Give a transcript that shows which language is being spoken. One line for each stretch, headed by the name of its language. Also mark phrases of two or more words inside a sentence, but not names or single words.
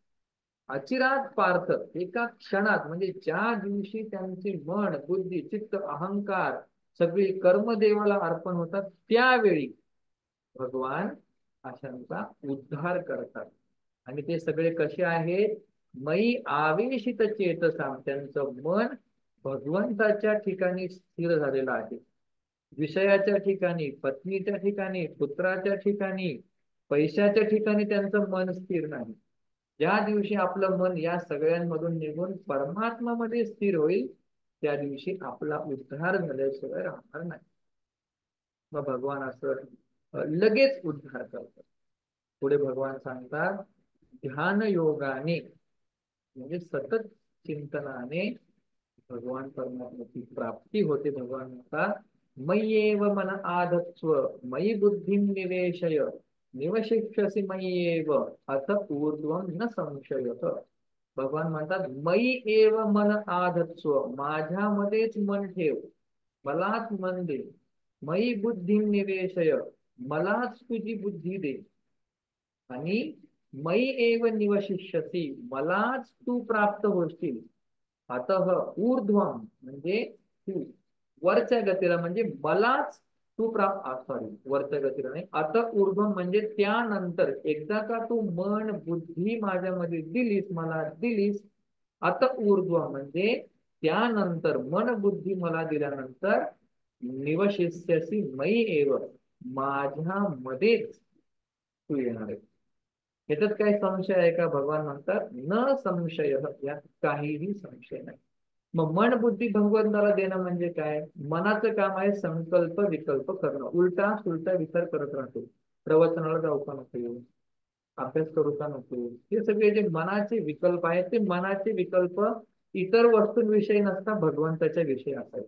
Sanskrit: अचिरात पार्थ
Marathi: एका क्षणात म्हणजे ज्या दिवशी त्यांचे मन बुद्धी चित्त अहंकार सगळी कर्म देवाला अर्पण होतात त्यावेळी भगवान अशांचा उद्धार करतात. आणि ते सगळे कसे आहेत?
Sanskrit: मयी आवेशित चेतसा
Marathi: त्यांचं मन भगवंताच्या ठिकाणी स्थिर झालेलं आहे. विषयाच्या ठिकाणी पत्नीच्या ठिकाणी पुत्राच्या ठिकाणी पैशाच्या ठिकाणी त्यांचं मन स्थिर नाही. ज्या दिवशी आपलं मन या सगळ्यांमधून निघून परमात्मामध्ये स्थिर होईल त्या दिवशी आपला उद्धार झाल्याशिवाय राहणार नाही. मग भगवान असं लगेच उद्धार करतात. पुढे भगवान सांगतात ध्यान योगाने म्हणजे सतत चिंतनाने भगवान परमात्म्याची प्राप्ती होते.
Sanskrit: भगवान म्हणतात मय्येव मन आधत्स्व मयि बुद्धिं निवेशय निवशिष्यसि मय्येव अथ ऊर्ध्वं न संशयः.
Marathi: भगवान म्हणतात
Sanskrit: मयि एव मन आधत्स्व
Marathi: माझ्यामध्येच मन ठेव, मलाच मन दे.
Sanskrit: मयि बुद्धिं निवेशय
Marathi: मलाच तुझी बुद्धी दे. आणि
Sanskrit: मयि एव निवशिष्यसि
Marathi: मलाच तू प्राप्त होशील.
Sanskrit: अतः ऊर्ध्वम
Marathi: म्हणजे तू वरच्या गतीला म्हणजे मलाच तू प्राप्त सॉरी वरच्या गतीला नाही.
Sanskrit: अतः ऊर्ध्वम
Marathi: म्हणजे त्यानंतर एकदा का तू मन बुद्धी माझ्यामध्ये दिलीस मला दिलीस.
Sanskrit: अतः ऊर्ध्वम
Marathi: म्हणजे त्यानंतर मन बुद्धी मला दिल्यानंतर
Sanskrit: निवशिष्यसी मयी एव
Marathi: माझ्यामध्येच तू येणार आहे. याच्यात काही संशय आहे का? भगवान म्हणतात
Sanskrit: न संशय
Marathi: यात काहीही संशय नाही. मग मन बुद्धी भगवंताला देणं म्हणजे काय? मनाचं काम आहे संकल्प विकल्प करणं. उलटा सुलटा विचार करत राहतो. प्रवचनाला जाऊ का नको, अभ्यास करू का नको, हे सगळे जे मनाचे विकल्प आहेत ते मनाचे विकल्प इतर वस्तूंविषयी नसता भगवंताच्या विषयी असायचे.